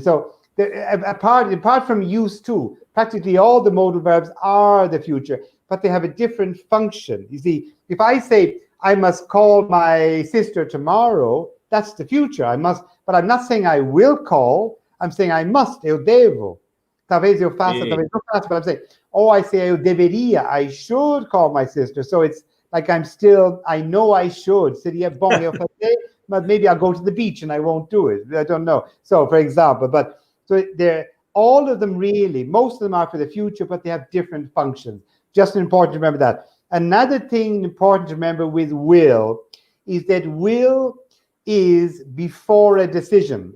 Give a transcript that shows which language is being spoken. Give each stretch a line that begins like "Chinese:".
English: So apart from used to, practically all the modal verbs are the future, but they have a different function. You see, if I say I must call my sister tomorrow, that's the future. I must, but I'm not saying I will call. I'm saying I must.
Portuguese: Eu devo. Talvez eu faça, talvez não faça,
English: but I'm saying, I say
Portuguese: eu deveria.
English: I should call my sister. So it's like I know I should.
Portuguese: Seria bom eu fazer,
English: but maybe I'll go to the beach and I won't do it. I don't know. So, for example, all of them really, most of them are for the future, but they have different functions. Just important to remember that. Another thing important to remember with will is that will is before a decision.